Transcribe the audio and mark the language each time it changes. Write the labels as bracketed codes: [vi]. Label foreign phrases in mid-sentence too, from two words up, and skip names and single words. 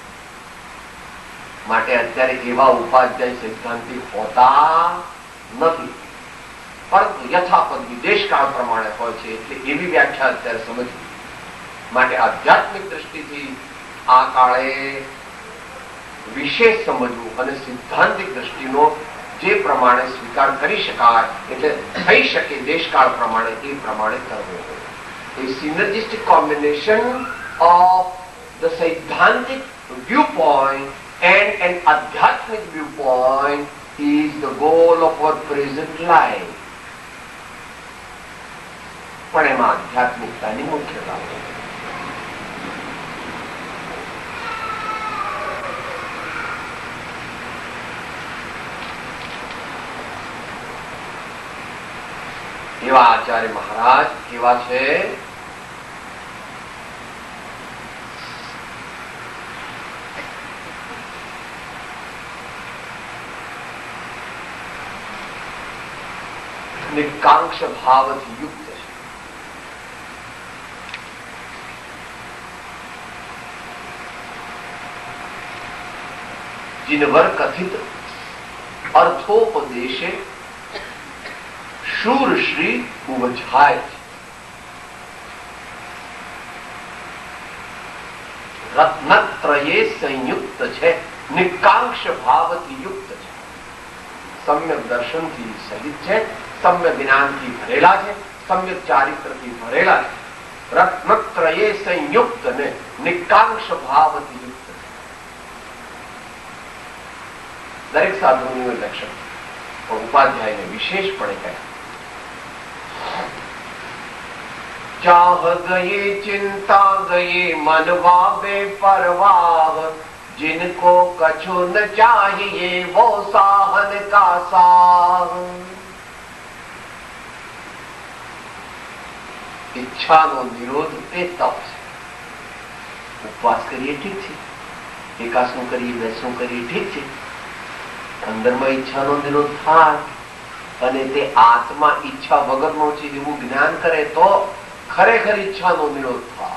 [gu] માટે અત્યારે એવા ઉપાધ્યાય સૈદ્ધાંતિક હોતા નથી, પરંતુ યથાપદ દેશકાળ પ્રમાણે હોય છે એટલે એવી વ્યાખ્યા અત્યારે સમજવી. માટે આધ્યાત્મિક દ્રષ્ટિથી આ કાળે વિશેષ સમજવું અને સિદ્ધાંતિક દ્રષ્ટિનો જે પ્રમાણે સ્વીકાર કરી શકાય એટલે થઈ શકે દેશકાળ પ્રમાણે એ પ્રમાણે કરવો. [en] A synergistic combination of the Siddhantic viewpoint and an Adhyatmic viewpoint is the goal of our present life. [gu] પણ એમાં આધ્યાત્મિકતાની મુખ્યતા છે. એવા આચાર્ય મહારાજ કેવા છે? નિકાંક્ષ ભાવથી યુક્ત છે. [hi] जिनवर कथित अर्थोपदेशे शूर श्री उपजाय रत्नत्रये संयुक्त है, [gu] निकांक्ष भावથી યુક્ત છે, सम्यक દર્શનથી સહિત છે, सम्यक જ્ઞાનથી ભરેલા છે, सम्यक ચારિત્રથી ભરેલા છે. રત્નત્રયે સંયુક્ત ને નિકાંક્ષ ભાવથી યુક્ત. દરેક સાધુનું લક્ષણ પણ ઉપાધ્યાયને વિશેષપણે કહ્યા. [hi] चाह गये चिंता गये मनवा बेपरवाह, जिनको कछु न चाहिए वो साहन का साह. [gu] ઈચ્છાનો નિરોધ એ તપ છે. ઉપવાસ કરીએ ઠીક છે, એકાસનું કરીએ, બેસનું કરીએ ઠીક છે, અંદરમાં ઈચ્છાનો નિરોધ થાય અને તે આત્મા ઈચ્છા વગરનો છે એવું જ્ઞાન કરે તો ખરેખર ઈચ્છાનો નિરોધ થાય.